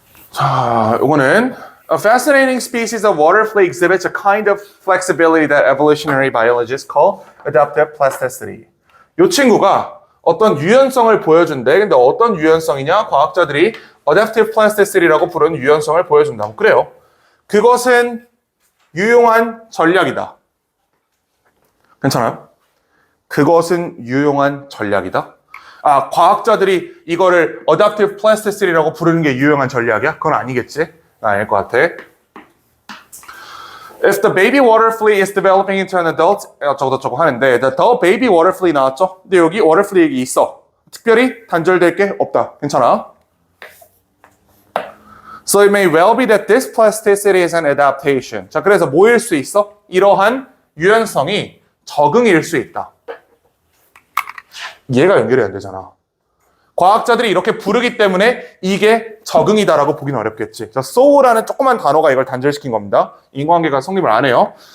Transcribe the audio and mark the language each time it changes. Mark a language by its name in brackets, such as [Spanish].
[Korean] 자, 요거는 [English] A fascinating species of water flea exhibits a kind of flexibility that evolutionary biologists call adaptive plasticity. [Korean] 이 친구가 어떤 유연성을 보여준대. 근데 어떤 유연성이냐? 과학자들이 adaptive plasticity라고 부르는 유연성을 보여준다고 그래요. 그것은 유용한 전략이다. 괜찮아요? 그것은 유용한 전략이다. 아, 과학자들이 이거를 adaptive plasticity라고 부르는 게 유용한 전략이야? 그건 아니겠지? 아닐 것 같아. [English] If the baby water flea is developing into an adult, [Korean] 저거 하는데 [English] the baby water flea [Korean] 나왔죠? 근데 여기 water flea 있어. 특별히 단절될 게 없다. 괜찮아? [English] So it may well be that this plasticity is an adaptation. [Korean] 자, 그래서 뭐일 수 있어? 이러한 유연성이 적응일 수 있다. 얘가 연결이 안 되잖아. 과학자들이 이렇게 부르기 때문에 이게 적응이다라고 보기는 어렵겠지. 자, so라는 조그만 단어가 이걸 단절시킨 겁니다. 인과관계가 성립을 안 해요.